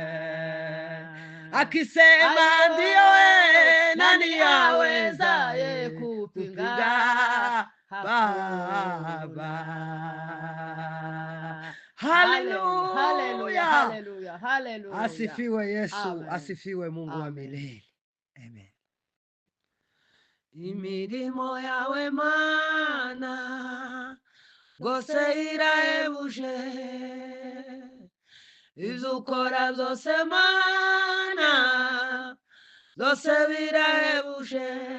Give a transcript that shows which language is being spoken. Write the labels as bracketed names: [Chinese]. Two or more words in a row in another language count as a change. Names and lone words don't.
[Swahili] Akisema ndiyo, nani awezaye kupinga? Baba. Haleluya, haleluya, haleluya. Asifiwe Yesu. Amen. Asifiwe Mungu wa milele. Amen. [Rundi] Imirimo yawe Mana gose irahebuje, ivyo ukora vyose Mana vyose birahebuje.